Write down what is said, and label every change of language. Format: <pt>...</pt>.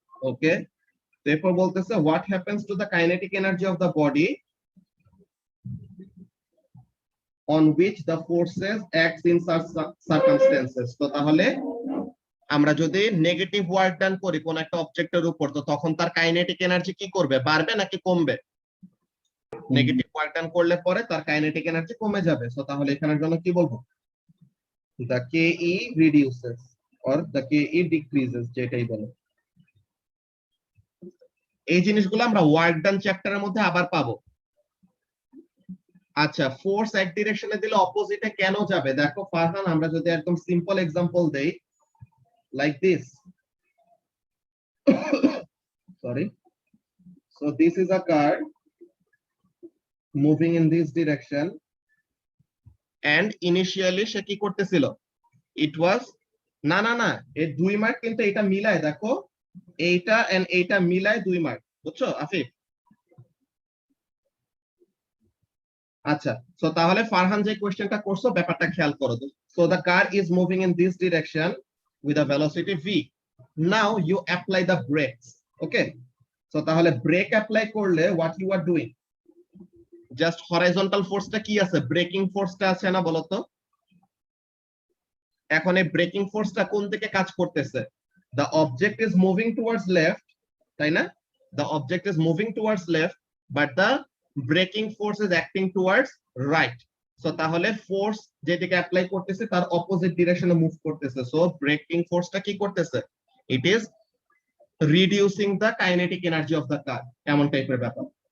<en>Okay, therefore বলতেছে what happens to the kinetic energy of the body on which the forces acts in such circumstances।</en> <bn>তো তাহলে আমরা যদি negative work done করি কোন একটা অবজেক্টের উপর, তো তখন তার কাইনেটিক এনার্জি কি করবে, বাড়বে নাকি কমবে? নেগেটিভ ওয়ার্ক ডান করলে পরে তার কাইনেটিক এনার্জি কমে যাবে। সো তাহলে এখানের জন্য কি বলবো,</bn> <en>the ke reduces or the ke decreases,</en> <bn>যেটাই বলো। এই জিনিসগুলো আমরা ওয়ার্ক ডান চ্যাপ্টারের মধ্যে আবার পাবো। আচ্ছা, ফোর্স এক ডিরেকশনে দিলে অপোজিটে কেন যাবে, দেখো ফারহান আমরা যদি একদম সিম্পল এক্সাম্পল দেই</bn> <en>like this sorry, so this is a car moving in this direction and initially</en> <bn>সে কি করতেছিল,</bn> <en>it was</en> <bn>না না না এই 2 মার্ক কিন্তু এটা মিলায় দেখো, এইটা এন্ড এইটা মিলায় 2 মার্ক, বুঝছো আফিফ? আচ্ছা, সো তাহলে ফারহান যে কোশ্চেনটা করছো ব্যাপারটা খেয়াল করো।</bn> <en>so the car is moving in this direction with a velocity v, now you apply the brakes, okay, so</en> <bn>তাহলে ব্রেক অ্যাপ্লাই করলে</bn> <en>what you are doing,</en> <bn>just horizontal ফোর্সটা কি আছে, ব্রেকিং ফোর্সটা আছে না বলতো? এখন এই ব্রেকিং ফোর্সটা কোন দিকে কাজ করতেছে,</bn> <en>the object is moving towards left, তাই না, the object is moving towards left but the braking force is acting towards right,</en> <bn>so তাহলে ফোর্স যেদিকে অ্যাপ্লাই করতেছে তার অপোজিট ডিরেকশনে মুভ করতেছে, সো ব্রেকিং ফোর্সটা কি করতেছে,</bn> <en>it is reducing the kinetic energy of the car,</en> <bn>এমন টাইপের ব্যাপার।</bn>